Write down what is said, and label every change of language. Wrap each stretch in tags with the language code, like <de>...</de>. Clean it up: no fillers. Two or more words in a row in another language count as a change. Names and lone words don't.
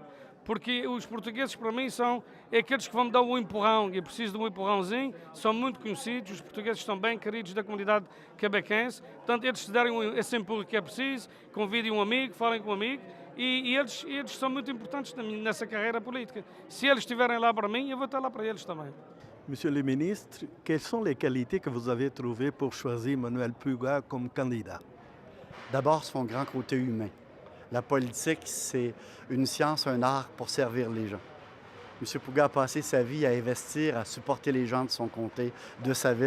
<pt>Porque os portugueses, para mim, são aqueles que vão me dar um empurrão, e preciso de um empurrãozinho, são muito conhecidos, os portugueses estão bem queridos da comunidade quebequense, portanto, eles se derem esse empurro que é preciso, convidem um amigo, falem com um amigo, e eles são muito importantes nessa carreira política. Se eles estiverem lá para mim, eu vou estar lá para eles também.</pt> <fr>Monsieur le ministre, quelles sont les qualités que vous avez trouvées pour choisir Manuel Puga comme candidat? D'abord, son grand côté humain. La politique, c'est une science, un art pour servir les gens. M. Puga a passé sa vie à investir, à supporter les gens de son comté, de sa ville.</fr>